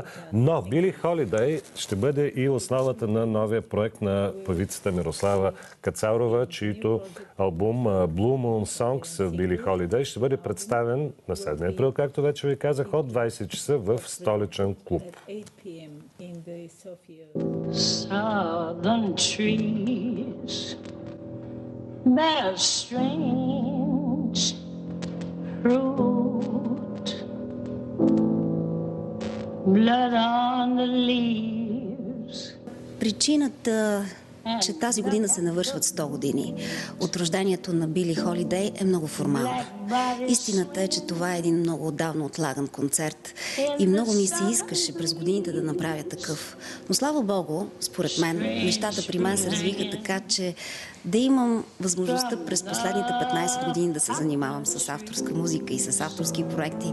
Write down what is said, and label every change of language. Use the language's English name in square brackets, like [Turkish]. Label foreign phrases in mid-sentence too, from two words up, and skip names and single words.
[Bulgarian] Но Били Холидей ще бъде и основата на новия проект на певицата Мирослава Кацарова, чието албум Blue Moon Songs of Billie Holiday ще бъде представен на 7 април, както вече ви казах, от 20 часа в столичен клуб. [English] Southern trees bear strange fruit, blood on the leaves. [Bulgarian] Причината, че тази година се навършват 100 години от рождението на Били Холидей, е много формална. Истината е, че това е един много отдавна отлаган концерт и много ми се искаше през годините да направя такъв. Но слава Богу, според мен, нещата при мен се развиха така, че да имам възможността през последните 15 години да се занимавам с авторска музика и с авторски проекти.